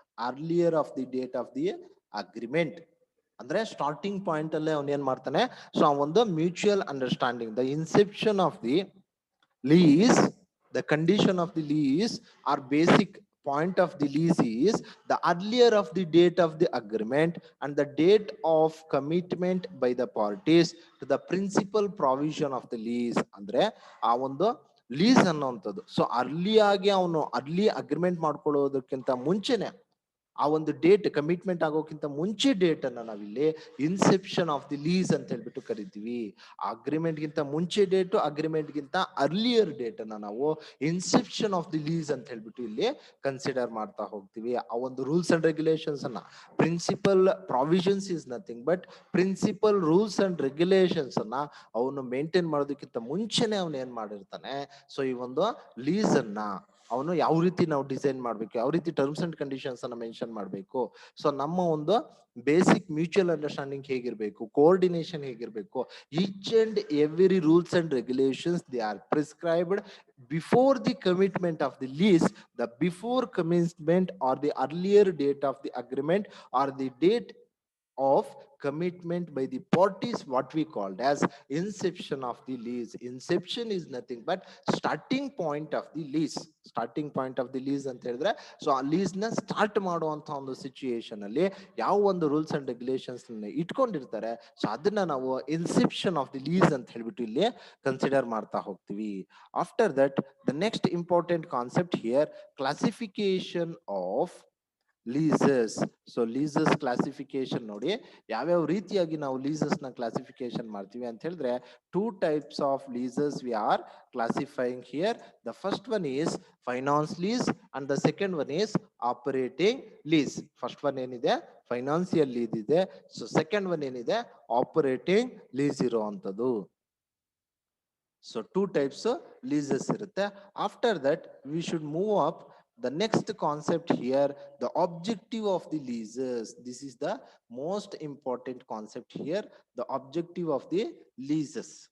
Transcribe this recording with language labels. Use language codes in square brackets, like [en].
[en] Earlier of the date of the agreement. [kn] ಅಂದ್ರೆ starting point ಅಲ್ಲೇ ಅವನು ಏನ್ ಮಾಡ್ತಾನೆ, ಸೊ ಆ ಒಂದು mutual understanding, [en] The inception of the lease, the condition of the lease or basic point of the lease is the earlier of the date of the agreement and the date of commitment by the parties to the principal provision of the lease. [kn] ಅಂದ್ರೆ ಆ ಒಂದು lease ಅನ್ನೋಂಥದ್ದು so early ಆಗಿ ಅವನು early agreement ಮಾಡ್ಕೊಳ್ಳೋದಕ್ಕಿಂತ ಮುಂಚೆನೆ, ಆ ಒಂದು date commitment ಆಗೋಕ್ಕಿಂತ ಮುಂಚೆ ಡೇಟ್ ಅನ್ನ ನಾವಿಲ್ಲಿ ಇನ್ಸೆಪ್ಷನ್ ಆಫ್ ದಿ ಲೀಸ್ ಅಂತ ಹೇಳ್ಬಿಟ್ಟು ಕರಿತೀವಿ. ಅಗ್ರಿಮೆಂಟ್ ಗಿಂತ ಮುಂಚೆ ಡೇಟು, ಅಗ್ರಿಮೆಂಟ್ ಗಿಂತ ಅರ್ಲಿಯರ್ ಡೇಟ್ ಅನ್ನ ನಾವು ಇನ್ಸೆಪ್ಷನ್ ಆಫ್ ದಿ ಲೀಸ್ ಅಂತ ಹೇಳ್ಬಿಟ್ಟು ಇಲ್ಲಿ ಕನ್ಸಿಡರ್ ಮಾಡ್ತಾ ಹೋಗ್ತೀವಿ. ಆ ಒಂದು ರೂಲ್ಸ್ ಅಂಡ್ ರೆಗ್ಯುಲೇಷನ್ಸ್ ಅನ್ನ, principal provisions is nothing but principal rules and regulations ಅನ್ನ ಅವನು ಮೇಂಟೈನ್ ಮಾಡೋದಕ್ಕಿಂತ ಮುಂಚೆನೆ ಅವನು ಏನ್ ಮಾಡಿರ್ತಾನೆ, ಸೊ ಈ ಒಂದು ಲೀಸ್ ಅನ್ನ ಅವನು ಯಾವ ರೀತಿ ನಾವು ಡಿಸೈನ್ ಮಾಡ್ಬೇಕು, ಯಾವ ರೀತಿ ಟರ್ಮ್ಸ್ ಅಂಡ್ ಕಂಡೀಷನ್ಸ್ ಅನ್ನ ಮೆನ್ಷನ್ ಮಾಡಬೇಕು, ಸೊ ನಮ್ಮ ಒಂದು ಬೇಸಿಕ್ ಮ್ಯೂಚುವಲ್ ಅಂಡರ್ಸ್ಟ್ಯಾಂಡಿಂಗ್ ಹೇಗಿರ್ಬೇಕು, ಕೋಆರ್ಡಿನೇಷನ್ ಹೇಗಿರ್ಬೇಕು, [en] Each and every rules and regulations they are prescribed before the commitment of the lease, the before commitment or the earlier date of the agreement or the date of commitment by the parties, what we called as inception of the lease. Inception is nothing but starting point of the lease. Starting point of the lease [kn] ಅಂತ ಹೇಳಿದ್ರೆ so ಆ lease ನ start ಮಾಡುವಂತ ಒಂದು situation ಅಲ್ಲಿ ಯಾವ ಒಂದು rules and regulations ಇಟ್ಕೊಂಡಿರ್ತಾರೆ, ಸೊ ಅದನ್ನ ನಾವು ಇನ್ಸೆಪ್ಷನ್ ಆಫ್ ದಿ ಲೀಸ್ ಅಂತ ಹೇಳ್ಬಿಟ್ಟು ಇಲ್ಲಿ ಕನ್ಸಿಡರ್ ಮಾಡ್ತಾ ಹೋಗ್ತೀವಿ. [en] After that the next important concept here, classification of leases. [kn] So ಲೀಸಸ್ classification ನೋಡಿ ಯಾವ್ಯಾವ ರೀತಿಯಾಗಿ ನಾವು ಲೀಸಸ್ ನ ಕ್ಲಾಸಿಫಿಕೇಶನ್ ಮಾಡ್ತೀವಿ ಅಂತ ಹೇಳಿದ್ರೆ, [en] Two types of leases we are classifying here. The first one is finance lease and the second one is operating lease. [kn] First one ಏನಿದೆ financial lease ಇದೆ, ಸೊ ಸೆಕೆಂಡ್ ಒನ್ ಏನಿದೆ ಆಪರೇಟಿಂಗ್ ಲೀಸ್ ಇರುವಂತದ್ದು. [en] So two types of leases [kn] irutte. [en] After that we should move up the next concept here, the objective of the leases. This is the most important concept here, the objective of the leases.